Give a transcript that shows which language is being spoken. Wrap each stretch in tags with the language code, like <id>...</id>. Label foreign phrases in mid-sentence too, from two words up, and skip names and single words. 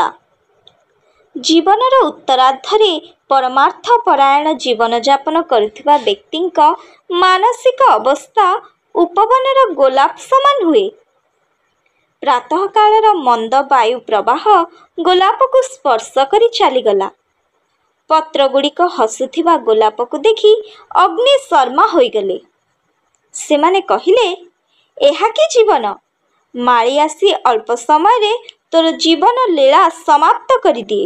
<or>ଜୀବନର ଉତ୍ତରାର୍ଦ୍ଧରେ ପରମାର୍ଥ ପରାୟଣ ଜୀବନ ଯାପନ କରୁଥିବା ବ୍ୟକ୍ତିଙ୍କ ମାନସିକ ଅବସ୍ଥା ଉପବନର ଗୋଲାପ ସମାନ ହୁଏ। ପ୍ରାତଃ କାଳର ମନ୍ଦ ବାୟୁ ପ୍ରବାହ ଗୋଲାପକୁ ସ୍ପର୍ଶ କରି ଚାଲିଗଲା। ପତ୍ରଗୁଡ଼ିକ ହସୁଥିବା ଗୋଲାପକୁ ଦେଖି ଅଗ୍ନି ଶର୍ମା ହୋଇଗଲେ। ସେମାନେ କହିଲେ, ଏହା କି ଜୀବନ, ମାଳୀ ଆସି ଅଳ୍ପ ସମୟରେ ତୋର ଜୀବନ ଲୀଳା ସମାପ୍ତ କରି ଦିଏ।</or>